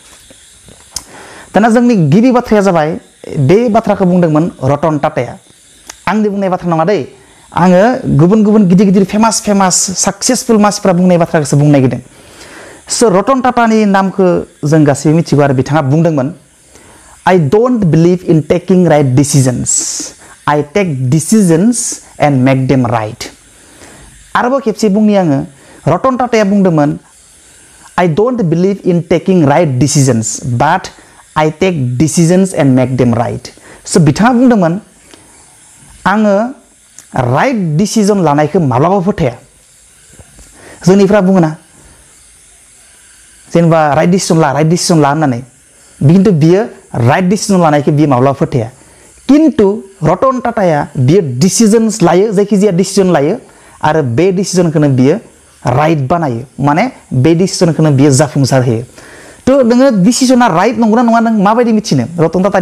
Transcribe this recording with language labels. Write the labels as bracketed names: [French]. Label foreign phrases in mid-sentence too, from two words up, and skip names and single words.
[Bodo] दाना जोंनि गिबि बाथ्राया जाबाय बे बाथ्राखौ बुंदोंमोन रतन टाटाया आंनि बुंनाय बाथ्रा नङा दै आङो गुबुन गिदिर फेमास साक्सेसफुल मानसिफ्रा बुंनाय बाथ्राखौसो बुंनो नागिरदों स' रतन टाटानि नामखौ जों गासैबो मिथिगौ आरो बिथाङा बुंदोंमोन [English] I don't believe in taking right decisions. I take decisions and make them right. [Bodo] आरोबाव खेबसे बुंनि आङो रतन टाटाया बुंदोंमोन [English] I don't believe in taking right decisions, but I take decisions and make them right. [Bodo] So बिथाङा बुंदोंमोन आङो [English] right decision [Bodo] लानायखौ माब्लाबाबो फोथाया जोंनिफ्रा बुङोना जेनेबा [English] right decision [Bodo] ला होननानै किन्तु बियो [English] right decision [Bodo] लानायखौ बियो माब्लाबा फोथाया किन्तु रतन टाटाया बियो डिसिजन्स लायो जायखिजाया डिसिजन लायो आरो बे डिसिजनखौनो बियो राइट बानायो माने बे डिसिजनखौनो बियो जाफुंसार होयो थ' नोङो डिसिजना राइट नंगौना नङा नों माबायदि मिथिनो रतन टाटानि